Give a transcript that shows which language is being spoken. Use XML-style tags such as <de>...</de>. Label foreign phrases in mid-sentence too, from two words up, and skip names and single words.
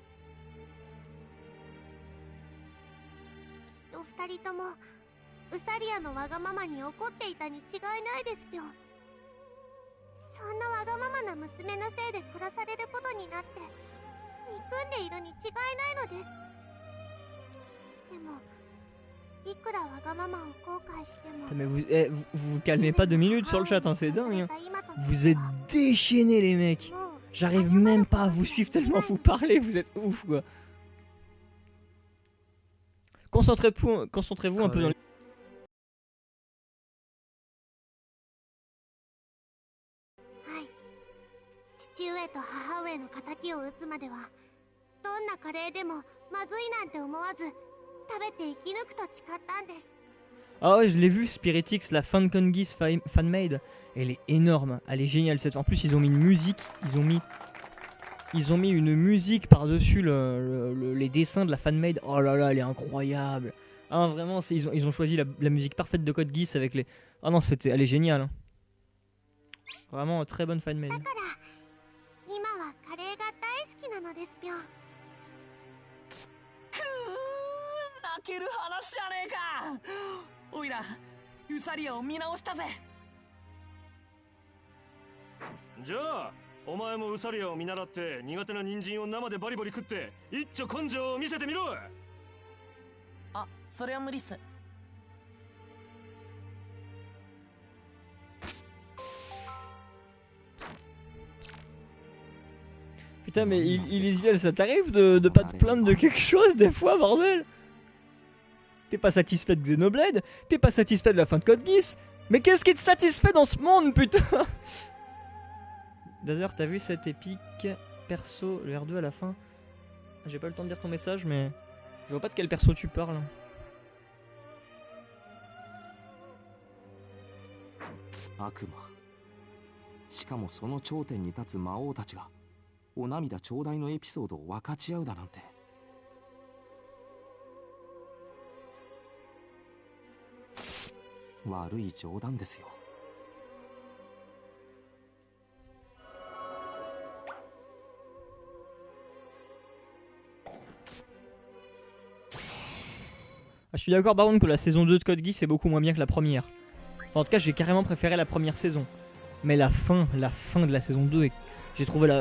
<ja>きっと二人ともウサリアのわがままに怒っていたに違いないですぴょん。そんなわがままな娘のせいで殺されることになって憎んでいるに違いないのです。でもいくらわがままを後悔しても。</ja> <fr>Mais vous calmez pas 2 minutes sur le chat, hein, c'est dingue. Hein. Vous êtes déchaînés les mecs. J'arrive même pas à vous suivre tellement vous parlez, vous êtes ouf quoi. Concentrez-vous un peu dans les...</fr> <ja>父上と母上の仇を討つまではどんなカレーでもまずいなんて思わず食べて生き抜くと誓ったんです。</ja> <fr>Ah ouais, je l'ai vu, Spiritix, la fan Geass fanmade. Elle est énorme, elle est géniale cette. En plus ils ont mis une musique, ils ont mis une musique par-dessus les dessins de la fanmade. Oh là là, elle est incroyable. Ah vraiment, ils ont choisi la musique parfaite de Code Geass avec les... Ah non, elle est géniale. Hein. Vraiment très bonne fanmade.</fr> <ja>今はカレーが大好きなのですぴょん。泣ける話じゃねえか。おいらウサリアを見直したぜ。じゃあお前もウサリアを見習って苦手な人参を生でバリバリ食って一丁根性を見せてみろ。あ、それは無理っす。</ja> <fr>Putain mais Ilisviel, ça t'arrive de pas te plaindre de quelque chose des fois, bordel? T'es pas satisfait de Xenoblade? T'es pas satisfait de la fin de Code Geass? Mais qu'est-ce qui te satisfait dans ce monde, putain? D'ailleurs, t'as vu cet épique perso, le R2 à la fin? J'ai pas eu le temps de lire ton message, mais je vois pas de quel perso tu parles.</fr> <ja>悪魔。しかもその頂点に立つ魔王たちがお涙頂戴のエピソードを分かち合うだなんて。悪い冗談ですよ。</ja> <fr>Ah, je suis d'accord par contre que la saison 2 de Code Geass est beaucoup moins bien que la première. Enfin, en tout cas, j'ai carrément préféré la première saison. Mais la fin de la saison 2, j'ai trouvé la...</fr>